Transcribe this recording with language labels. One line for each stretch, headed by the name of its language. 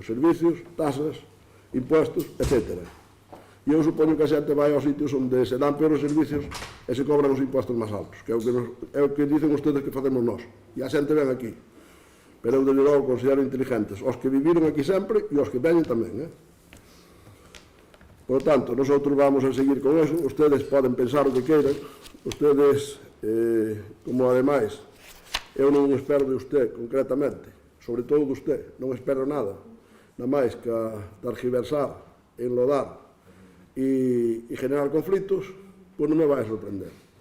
Spanish: Servicios, tasas, impuestos, etcétera.
Galician: E eu supoño que a xente vai aos sitios onde se dan peores servicios e se cobran os impuestos máis altos, que é o que dicen ustedes que facemos nós. E a xente ven aquí. Pero eu, desde logo, considero inteligentes os que viviron aquí sempre e os que veñen tamén.
Spanish: Por tanto, nosotros vamos a seguir con eso.
Galician: Ustedes poden pensar o que queiran. Ustedes, como ademais, eu non espero de usted concretamente, sobre todo de usted, non espero nada máis que a tergiversar, enlodar e generar conflitos, pois non me vai a sorprender.